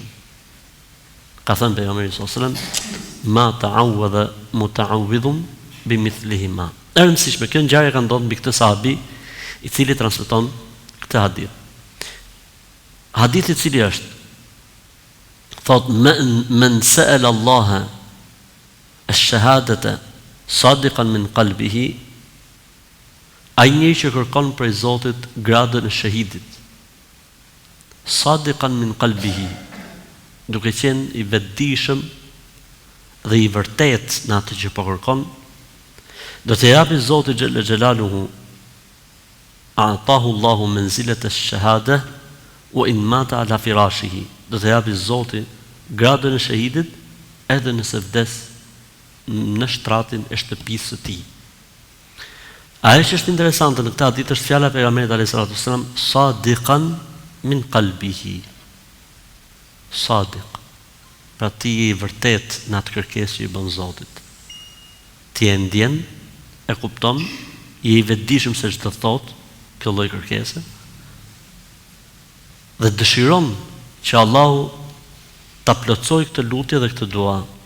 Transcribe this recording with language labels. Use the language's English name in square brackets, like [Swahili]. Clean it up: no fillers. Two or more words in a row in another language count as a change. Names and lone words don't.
[Albanian] Ka thënë pejgamberi [Arabic] صلى الله عليه وسلم ما تعوذ متعوذ بمثلهما. [Albanian] E rëndësishme, kjo ngjarje ka ndodhur mbi këtë sahabi, i cili transmeton këtë hadith. Hadithi i cili është, thot, [Arabic] من سأل الله الشهادة صادقا من قلبه, [Albanian] ai njeri që kërkon prej Zotit gradën e shahidit, [Arabic] صادقا من قلبه, [Albanian] duke qenë i vetëdijshëm dhe i vërtet në atë që po kërkon, do të japi Zoti [Arabic] جل جلاله, أعطاه الله منزلة الشهادة وإن مات على فراشه, [Albanian] do të japi Zoti gradën e shahidit edhe nëse vdes në shtratin e shtëpisë së tij. Ajo që është interesante në këtë hadith është fjala e pejgamberit [Arabic] عليه السلام, صادقا من قلبه. [Albanian] Sadiq. Pra ti je i vërtet në atë kërkesë që i bën Zotit. Ti e ndjen, e kupton, je i vetëdijshëm se ç'do thotë kjo lloj kërkese dhe dëshiron që Allahu ta plotësoj këtë lutje dhe këtë dua.